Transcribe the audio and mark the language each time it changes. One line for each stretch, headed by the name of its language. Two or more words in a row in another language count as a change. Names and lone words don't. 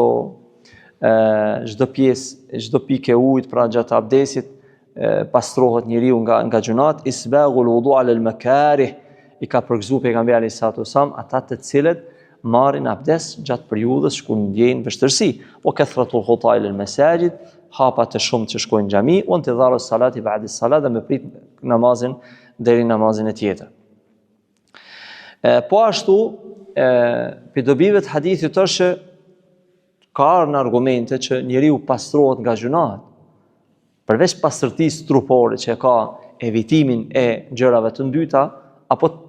Albanian: çdo pjesë, çdo pikë ujit, pra gjatë abdesit pastrohet njeriu nga gjunat,
Arabic: إسباغ الوضوء على المكاره,
Albanian: i ka përgëzuar pejgamberi
Arabic: صلى الله عليه وسلم
Albanian: ata të cilët marrin abdes gjatë periudhës kur ndjejnë vështirësi, o
Arabic: كثرة الخطا إلى المساجد,
Albanian: hapa të shumë që shkojnë në xhami, o
Arabic: انتظار الصلاة بعد الصلاة,
Albanian: dhe me prit namazin deri namazin e tjetër. Po ashtu, për dobive të hadithit është ka ardhur në argumente që njeriu pastrohet nga gjunat, përveç pastërtisë trupore që ka evitimin e gjërave të ndyta, apo